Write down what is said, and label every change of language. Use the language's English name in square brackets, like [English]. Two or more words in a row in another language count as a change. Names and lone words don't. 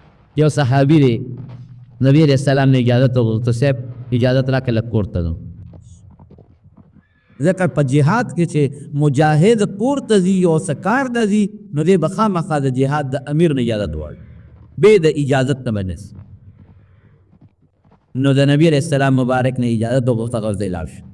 [Pashto] یو صحابي دی، نبی [Arabic] علیہ السلام [Pashto] نے اجازت وغوښته صاحب اجازت راکړه لږ کور ته ځم. ځکه په جهاد کې چې مجاهد کور ته ځي او څه کار ته ځي نو دی به خامخا د جهاد د امیر نه اجازت غواړي، بې د اجازت نه به نسي. نو د نبی [Arabic] علیہ السلام [Pashto] مبارک نه اجازت وغوښته هغه ځای لاړ شو.